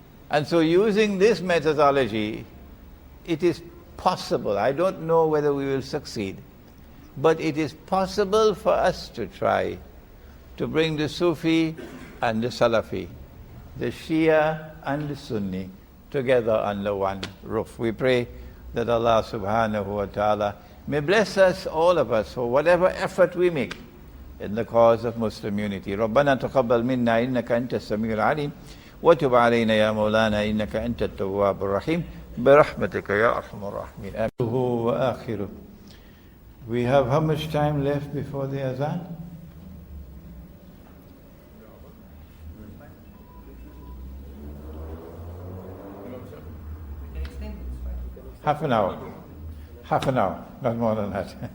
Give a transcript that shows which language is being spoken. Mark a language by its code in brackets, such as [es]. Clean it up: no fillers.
[en] And so using this methodology, it is possible, I don't know whether we will succeed, but it is possible for us to try to bring the Sufi and the Salafi, the Shia and the Sunni together under one roof. We pray that Allah subhanahu wa ta'ala may bless us, all of us, for whatever effort we make in the cause of Muslim unity. [ar] ربنا تقبل منا إنك أنت السميع العليم وتب علينا يا مولانا إنك أنت التواب الرحيم برحمتك يا أرحم الراحمين. آمين وآخره. [en] We have how much time left before the azan? Half an hour. Half an hour, not more than that.